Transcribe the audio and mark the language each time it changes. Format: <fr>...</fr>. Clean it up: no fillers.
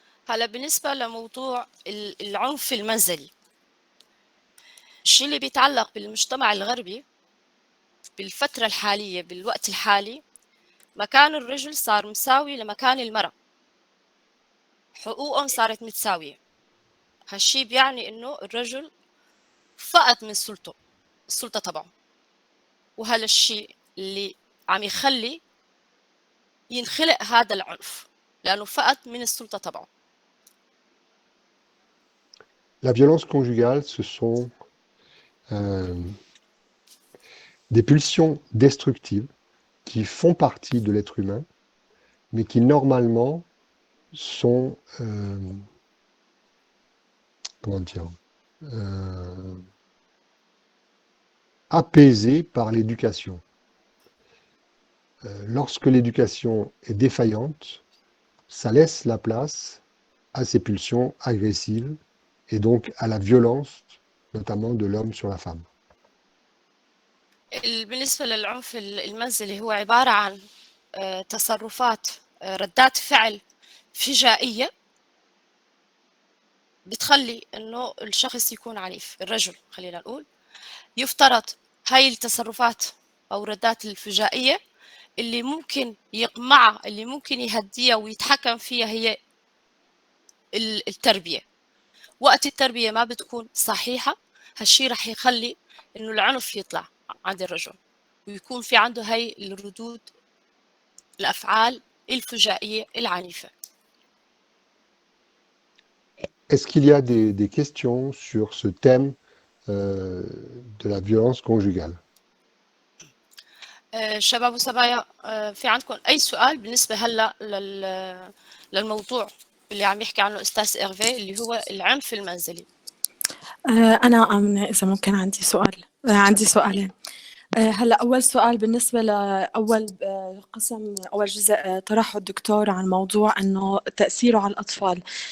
<ar>هلا بالنسبة لموضوع العنف المنزلي، الشيء اللي بيتعلق بالمجتمع الغربي بالفترة الحالية بالوقت الحالي مكان الرجل صار مساوي لمكان المرأة، حقوقهم صارت متساوية. هالشي بيعني انه الرجل فقد من السلطة تبعه، وهذا الشيء اللي عم يخلي ينخلق هذا العنف لأنه فقد من السلطة تبعه.</ar> <fr>La violence conjugale, ce sont des pulsions destructives qui font partie de l'être humain, mais qui normalement sont, comment dire, apaisées par l'éducation. Lorsque l'éducation est défaillante, ça laisse la place à ces pulsions agressives et donc à la violence, notamment de l'homme sur la femme.</fr> <ar>بالنسبة للعنف المنزلي هو عبارة عن تصرفات ردات فعل فجائية بتخلي انه الشخص يكون عنيف. الرجل خلينا نقول يفترض هاي التصرفات او ردات الفجائية اللي ممكن يقمعها، اللي ممكن يهديها ويتحكم فيها هي التربية. وقت التربية ما بتكون صحيحة هالشي رح يخلي انه العنف يطلع عند الرجل ويكون في عنده هاي الردود الأفعال الفجائية العنيفة.</ar> <fr>est-ce qu'il y a des questions sur ce thème de la violence conjugale?</fr> <ar>شباب وصبايا في عندكم أي سؤال بالنسبة هلا للموضوع اللي عم يحكي عنه أستاذ إيرفي اللي هو العنف المنزلي؟ أنا آمنة إذا ممكن عندي سؤال، عندي سؤالين. هلا أول سؤال بالنسبة لأول قسم، أول جزء طرحه الدكتور عن موضوع إنه تأثيره على الأطفال.</ar>